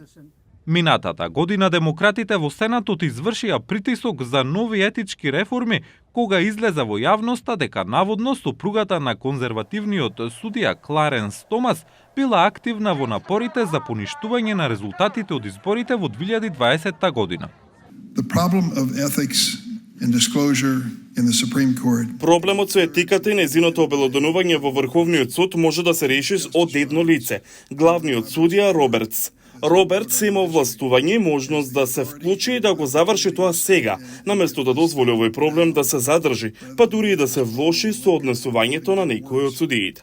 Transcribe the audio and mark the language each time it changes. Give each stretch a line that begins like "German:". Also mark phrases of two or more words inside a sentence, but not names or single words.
Macedonian: Минатата година демократите во Сенатот извршија притисок за нови етички реформи кога излезе во јавноста дека наводно сопругата на конзервативниот судија Кларенс Томас била активна во напорите за поништување на резултатите од изборите во 2020 година.
English: The problem of ethics and disclosure in the Supreme Court.
Macedonian: Проблемот со етиката и нејзиното обелоденување во Врховниот суд може да се реши од едно лице, главниот судија Робертс. Робертс има овластување и можност да се вклучи и да го заврши тоа сега, наместо да дозволи овој проблем да се задржи, па дури и да се влоши со однесувањето на некои од судиите.